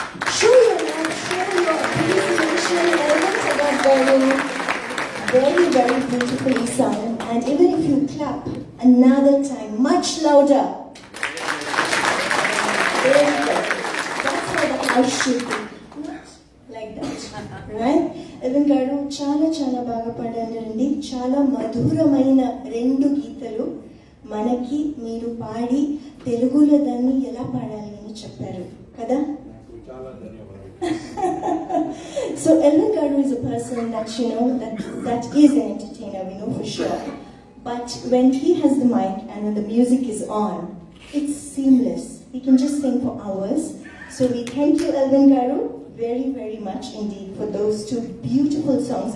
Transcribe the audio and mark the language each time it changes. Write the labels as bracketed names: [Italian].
[English] Show your love, show your appreciation, Elvin Garu. Very, very beautifully sung. And even if you clap another time, much louder. Very good. That's how the house should be. Not like that. Right? [Telugu] Elvin Garu, చాలా బాగా పాడారండి. చాలా మధురమైన 2 గీతాలు మనకి మీరు పాడి తెలుగులో దాన్ని ఎలా పాడాలి అని చెప్పారు కదా. [English] So Elvin Garu is a person that that is an entertainer, we know for sure. But when he has the mic and when the music is on, it's seamless. He can just sing for hours. So we thank you, Elvin Garu, very, very much indeed for those 2 beautiful songs.